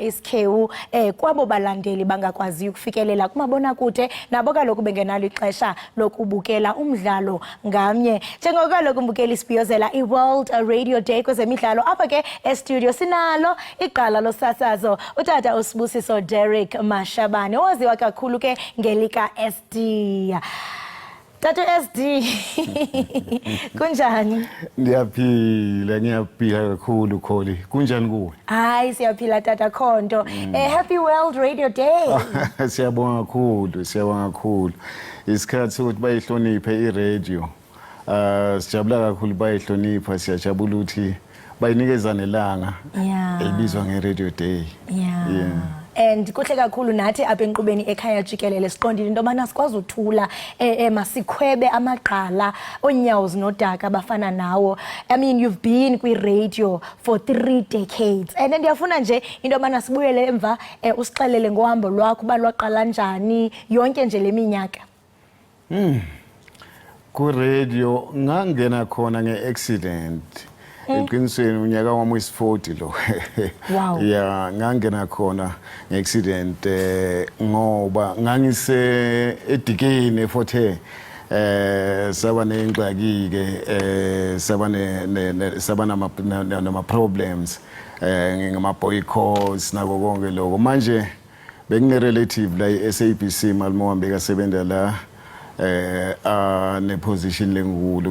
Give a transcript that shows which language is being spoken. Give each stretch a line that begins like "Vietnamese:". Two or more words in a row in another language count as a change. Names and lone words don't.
Xhosa: isikhewu kwabo balandeli bangakwazi ukufikelela kumabonakude nabo kaloku bengenalo ixesha lokubukela umdlalo ngamnye njengoko kaloku umbukeli sibhiyozela i-World Radio Day kwezemidlalo apha ke estudio sinalo iqala losasazo utata uSibusiso Derek Mashabane owaziwa kakhulu ke ngelika SD Tata SD kunjani
Zulu: Ngiyaphila kakhulu Kholi kunjani kuwe
Xhosa: Hayi siyaphila tata Khonto happy World Radio Day
Zulu: siyabonga kakhulu isikhathi ukuthi bayihloniphe iradio sijabula kakhulu bayihlonipha siyajabula ukuthi bayinikeza nelanga elibizwa nge-Radio Day
Xhosa: yeah. And kuhle kakhulu nathi apha enqubeni ekhaya jikelele siqondile into yobana sikwazi uthula masikhwebe amagqala onyawo zinodaka abafana nawo
English: I mean you've been
Xhosa: kwi-radio
English: for 3 decades
Xhosa: and ndiyafuna nje into yobana sibuyele emva usixelele ngohambo lwakho uba lwaqala njani yonke nje le minyaka
Zulu: ku-radio ngangena khona nge-accident eqinisweni unyaka wami wesi-40 lo
English: wow
Zulu: yeah ngangena khona nge-accident ngoba ngangise edikeni e-Fort saba nengxaki ke saba nama problems ngama boycotts nako konke lokho manje Bengine-relative la SABC malimohambe kasebenza la ne-position lenkulu.